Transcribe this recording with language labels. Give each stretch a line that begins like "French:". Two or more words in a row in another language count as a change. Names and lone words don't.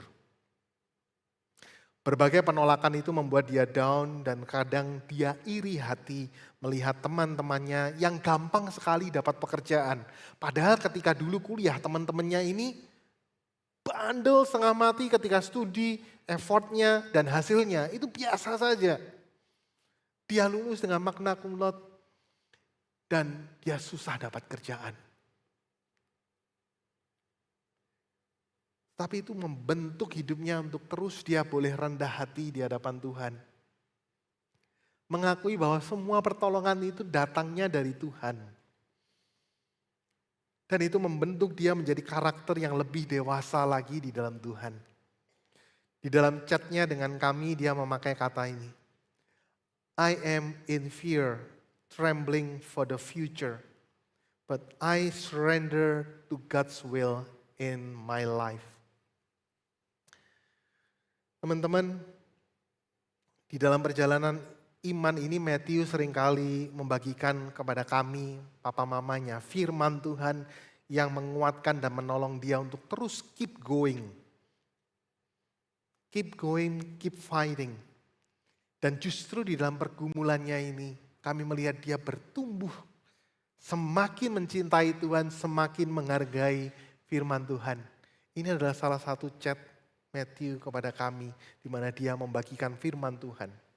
Indonesian: Berbagai penolakan itu membuat dia down dan kadang dia iri hati melihat teman-temannya yang gampang sekali dapat pekerjaan. Padahal ketika dulu kuliah teman-temannya ini bandel setengah mati ketika studi, effortnya dan hasilnya itu biasa saja. Dia lulus dengan
Latin: magna cum laude
Indonesian: dan dia susah dapat kerjaan. Tapi itu membentuk hidupnya untuk terus dia boleh rendah hati di hadapan Tuhan. Mengakui bahwa semua pertolongan itu datangnya dari Tuhan. Dan itu membentuk dia menjadi karakter yang lebih dewasa lagi di dalam Tuhan. Di dalam chatnya dengan kami dia memakai kata ini.
English: I am in fear, trembling for the future, but I surrender to God's will in my life.
Indonesian: Teman-teman, di dalam perjalanan iman ini Matthew seringkali membagikan kepada kami, papa mamanya, firman Tuhan yang menguatkan dan menolong dia untuk terus
English: keep going. Keep going, keep fighting.
Indonesian: Dan justru di dalam pergumulannya ini, kami melihat dia bertumbuh, semakin mencintai Tuhan, semakin menghargai firman Tuhan. Ini adalah salah satu chat Matthew kepada kami, di mana dia membagikan firman Tuhan.